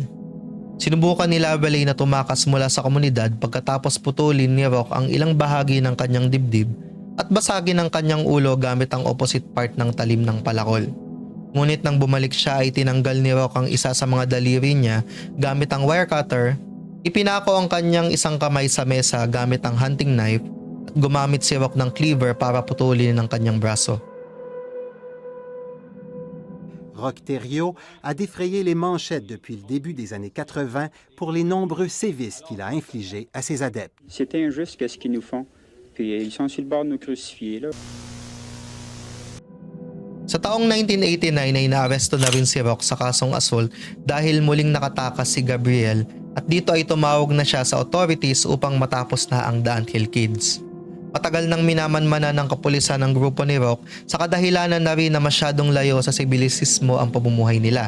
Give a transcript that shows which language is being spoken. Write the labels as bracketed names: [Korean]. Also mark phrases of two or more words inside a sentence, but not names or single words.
[Filipino] Sinubukan ni Lavallee na tumakas mula sa komunidad pagkatapos putulin ni Rock ang ilang bahagi ng kanyang dibdib at basagin ang kanyang ulo gamit ang [English] opposite part [Filipino] ng talim ng palakol. Ngunit nang bumalik siya ay tinanggal ni Rock ang isa sa mga daliri niya gamit ang [English] wire cutter, [Filipino] ipinako ang kanyang isang kamay sa mesa gamit ang [English] hunting knife [Filipino] at gumamit si Rock ng cleaver para putulin ang kanyang braso. [French] Rock Thériault a défrayé les manchettes depuis le début des années 80 pour les nombreux sévices qu'il a infligés à ses adeptes. C'est injuste ce qu'ils nous font. Puis ils sont sur le bord de nous crucifier, là. [Filipino] Sa taong 1989 ay naaresto na rin si Rock sa kasong assault dahil muling nakatakas si Gabriel at dito ay tumawag na siya sa authorities upang matapos na ang The Anthill Kids. Matagal nang minamanmana ng kapulisan ng grupo ni Rock sa kadahilanan na rin na masyadong layo sa sibilisismo ang pamumuhay nila.